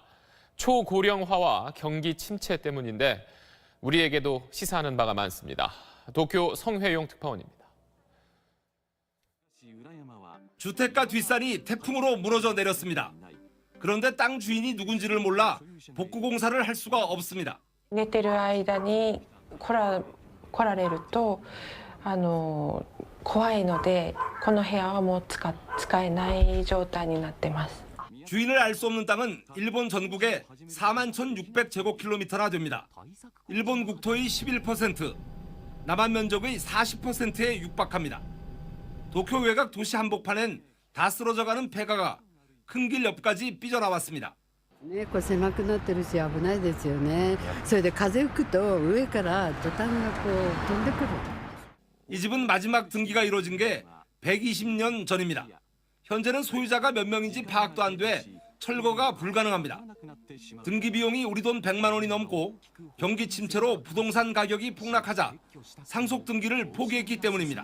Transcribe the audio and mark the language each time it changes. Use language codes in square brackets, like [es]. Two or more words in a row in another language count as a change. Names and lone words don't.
[ko] 초고령화와 경기 침체 때문인데 우리에게도 시사하는 바가 많습니다. 도쿄 성회용 특파원입니다. 주택가 뒷산이 태풍으로 무너져 내렸습니다. 그런데 땅 주인이 누군지를 몰라 복구 공사를 할 수가 없습니다. [ja] 寝てる間に来られると怖いのでこの部屋はもう使えない状態になってます. [ko] 주인을 알 수 없는 땅은 일본 전국에 41,600제곱킬로미터나 됩니다. 일본 국토의 11%, 남한 면적의 40%에 육박합니다. 도쿄 외곽 도시 한복판엔 다 쓰러져가는 폐가가 큰 길 옆까지 삐져나왔습니다. [ja] 狭くなってるし危ないですよね。それで風吹くと上からトタンがこう飛んでくる。 [ko] 이 집은 마지막 등기가 이루어진 게 120년 전입니다. 현재는 소유자가 몇 명인지 파악도 안 돼 철거가 불가능합니다. 등기 비용이 우리 돈 100만 원이 넘고 경기 침체로 부동산 가격이 폭락하자 상속 등기를 포기했기 때문입니다.